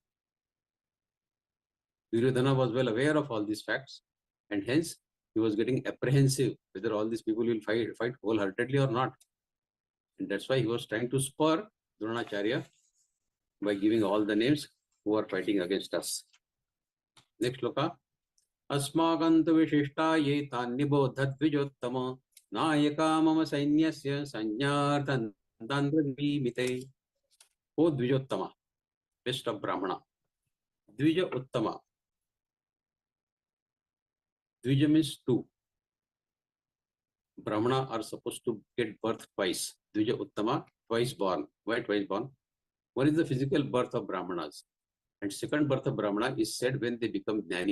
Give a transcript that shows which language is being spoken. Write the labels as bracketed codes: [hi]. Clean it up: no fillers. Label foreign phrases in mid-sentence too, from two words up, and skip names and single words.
[en] Duryodhana was well aware of all these facts, and hence he was getting apprehensive whether all these people will fight wholeheartedly or not. And that's why he was trying to spur Dronacharya by giving all the names who are fighting against us. Next shloka. [sa] अस्माकन्तु विशिष्टा ये तान्निबोध द्विजोत्तम नायका मम सैन्यस्य संज्ञार्थं तान्ब्रवीमि ते. [en] O Dvijottama, best of Brahmana. [sa] द्विज उत्तम. [en] Dvija means two. Brahmana are supposed to get birth twice. [sa] द्विज उत्तम, [en] twice born. Why twice born? One is the physical birth of Brahmanas. And second birth of Brahmana is said when they become Jnani.